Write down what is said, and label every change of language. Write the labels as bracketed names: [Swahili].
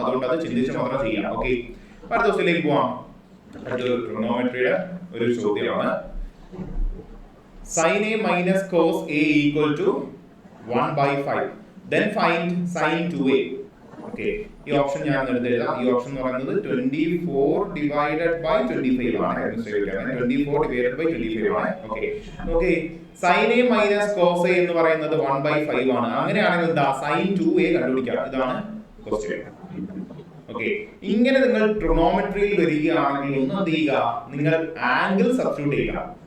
[Malayalam] അതുകൊണ്ട് അത് ചിന്തിച്ച് മാത്രം ചെയ്യാം. ഓക്കെ, അടുത്ത ക്വസ്റ്റ്യനിലേക്ക് പോവാം. അടുത്തൊരു ട്രിഗണോമെട്രിയുടെ ഒരു ചോദ്യമാണ്. [English] sin a minus cos a equal to 1/5. Then find sin 2a. [Malayalam] Okay, ഈ ഓപ്ഷൻ ഞാൻ എടുത്ത് എഴുതാം. ഈ ഓപ്ഷൻ എന്ന് പറയുന്നത് 24 ഡിവൈഡഡ് ബൈ 25 ആണ്. 24 ഡിവൈഡഡ് ബൈ 25 ആണ്. Okay, sin a minus cos a എന്ന് പറയുന്നത് 1/5 ആണ്. അങ്ങനെയാണെങ്കിൽ എന്താ, sin 2a കണ്ടുപിടിക്കാം. ഇതാണ് ക്വസ്റ്റ്യൻ. ഓക്കെ, ഇങ്ങനെ നിങ്ങൾ ട്രിഗണോമെട്രിയിൽ വരികയാണെങ്കിൽ ഒന്ന് എന്ത് ചെയ്യുക, നിങ്ങൾ ആംഗിൾ സബ്സ്റ്റിറ്റ്യൂട്ട് ചെയ്യുക.